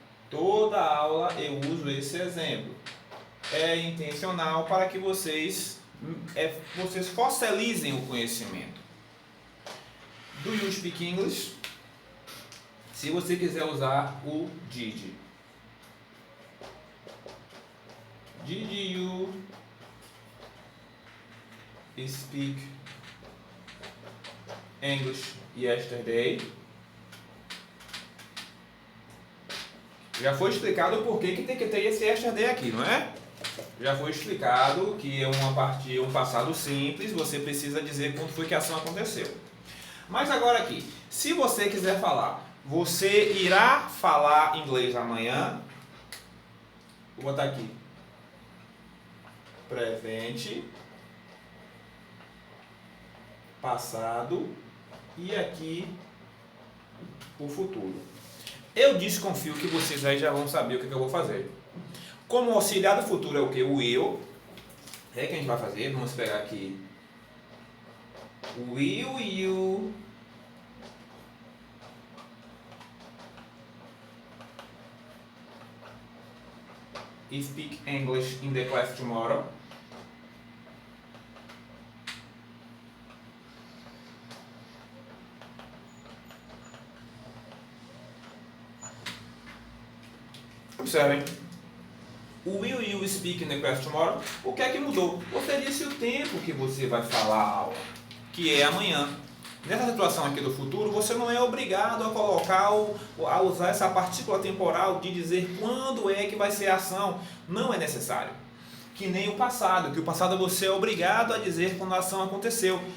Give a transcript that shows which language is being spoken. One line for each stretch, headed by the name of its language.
Portuguese: Toda aula eu uso esse exemplo. É intencional para que vocês fossilizem o conhecimento.
English: Do you speak English?
Portuguese: Se você quiser usar o did.
English: Did you speak English yesterday?
Portuguese: Já foi explicado por que tem que ter esse yesterday aqui, não é? Já foi explicado que é um passado simples, você precisa dizer quando foi que a ação aconteceu. Mas agora aqui, se você quiser falar, você irá falar inglês amanhã, vou botar aqui, presente, passado e aqui o futuro. Eu desconfio que vocês aí já vão saber o que eu vou fazer. Como auxiliar do futuro é o que? O will. É que a gente vai fazer. Vamos pegar aqui.
English: Will you speak English in the class tomorrow? Observem. O will you speak in the class tomorrow?
Portuguese: O que é que mudou? Você disse o tempo que você vai falar a aula, que é amanhã. Nessa situação aqui do futuro, você não é obrigado a colocar a usar essa partícula temporal de dizer quando é que vai ser a ação. Não é necessário. Que nem o passado, que o passado você é obrigado a dizer quando a ação aconteceu.